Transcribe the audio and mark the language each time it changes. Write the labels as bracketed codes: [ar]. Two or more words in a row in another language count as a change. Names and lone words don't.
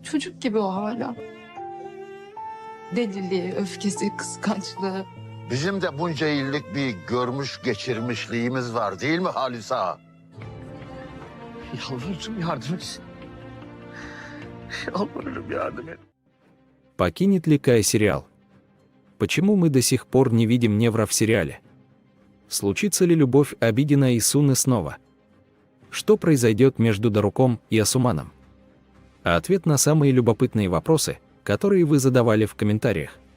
[tr] Çocuk gibi o hala. Deliliği, öfkesi, kıskançlığı. Bizim de bunca yıllık bir görmüş geçirmişliğimiz var değil mi Halis Ağa? Yalvarırım yardım et. Yalvarırım yardım et. [ru] Покинет ли Кай сериал? Почему мы до сих пор не видим Невра в сериале? Случится ли любовь Абидина и Суны снова? Что произойдет между Даруком и Асуманом? А ответ на самые любопытные вопросы, которые вы задавали в комментариях.